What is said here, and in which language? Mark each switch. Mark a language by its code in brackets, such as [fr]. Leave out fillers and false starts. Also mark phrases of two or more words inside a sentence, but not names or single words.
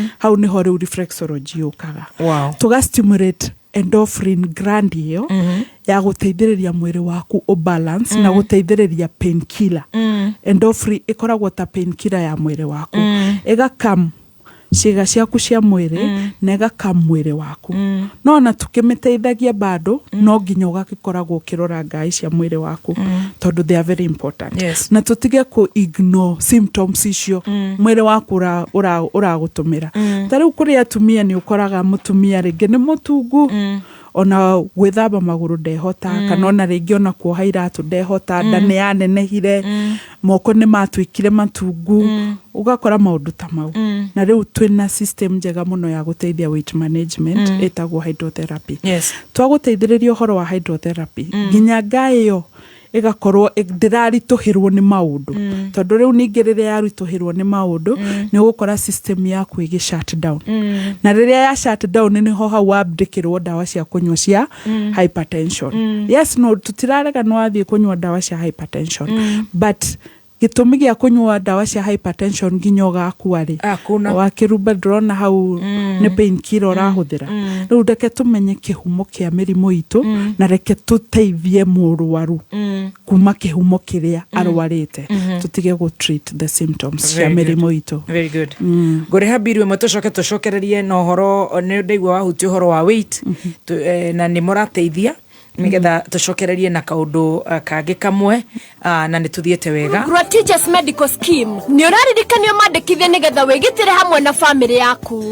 [ki] Hau nĩho rĩu reflexology yũkaga. Tũgastimulate [en] endorphin gland [ki] ĩyo ya gũteithĩrĩria mwĩrĩ waku o balance na gũteithĩrĩria painkiller. Endorphin ĩkoragwo ta painkiller ya mwĩrĩ waku. Ĩgakam ciĩga ciaku cia mwĩrĩ na ĩgakam mwĩrĩ waku. No na tukĩmĩteithagia bado no nginya ũgagĩkoragwo ũkĩrora ngaĩ cia mwĩrĩ waku tondũ [en] they are very important. [ki] Na tũtige ku [en] ignore symptoms [ki] icio mwĩrĩ waku ũragũtũmĩra. Tarĩu kũrĩ atumia nĩ ũkoraga mũtumia rĩngĩ nĩ mũtungu ona gwĩthamba magũrũ ndehota kana ona rĩngĩ ona kuoha iratũ ndehota, nda nĩ yanenehire, moko nĩ matuĩkire matungu. Ugakora maũndũ ta mau. Na rĩu twĩna system njega mũno ya gũteithia [en] weight management [ki] ĩtagwo hydrotherapy. Twagũteithĩrĩria ũhoro wa hydrotherapy nginya ngaĩ ĩyo ĩgakorwo ndĩraritũhĩrwo nĩ maũndũ. Tondũ rĩu ningĩ rĩrĩa yaritũhĩrwo nĩ maũndũ nĩ ũgũkora system yaku ĩgĩ [en] shut down. [ki] Na rĩrĩa ya [en] shut down [ki] nĩho hau wambĩkĩrwo ndawa cia kũnyua cia hypertension. No tũtirarega nĩ wathiĩ kũnyua ndawa cia hypertension, but gĩtũmi gĩa kũnyua ndawa cia hypertension nginya ũgakua rĩ wakĩrumba ndĩrona hau nĩ painkiller ũrahũthĩra. Rĩu reke tũmenye kĩhumo kĩa mĩrimũ itũ na reke tũteithie mũrwaru kuma kĩhumo kĩrĩa arwarĩte. Tũtige gũ [en] treat the symptoms [ki] cia mĩrimũ itũ. [en] Very good. [ki] Ngũrĩha mbirũ ĩmwe tũcokererie na ũhoro nĩ ndaigua wahutia ũhoro wa weight na nĩ mũrateithia nigetha tucokererie na kaundu kangĩ kamwe na nĩ tuthiĩte wega. Teachers Medical Scheme nĩ ũraririkanio mandĩkithie nigetha wĩgitĩre hamwe na family yaku.